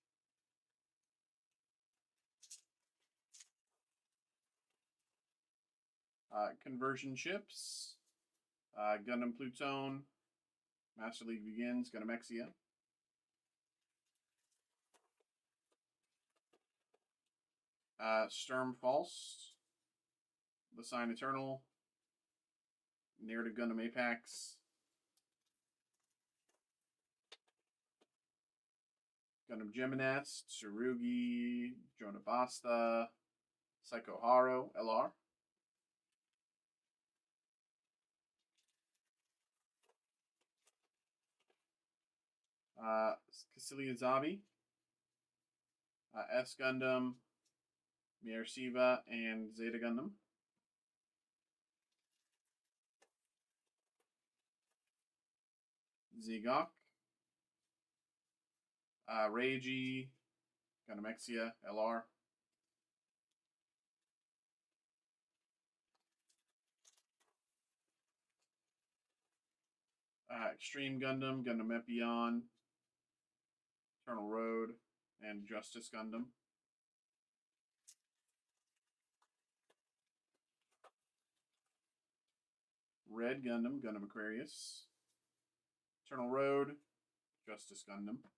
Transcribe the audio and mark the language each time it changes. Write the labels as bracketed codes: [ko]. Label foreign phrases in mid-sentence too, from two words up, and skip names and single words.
[en] Conversion Chips, Gundam Plutone, Master League Begins, Gundam Exia. Sturm False, Lasine Eternal, Narrative Gundam Apex, Gundam Geminats, Tsurugi, Jonah Basta, Psycho Haro, LR. Cassilia Zabi, S Gundam, Miersiva, and Zeta Gundam. Zegok, Reiji, Gundam Exia, LR. Extreme Gundam, Gundam Epion, Eternal Road, and Justice Gundam. Red Gundam, Gundam Aquarius, Eternal Road, Justice Gundam.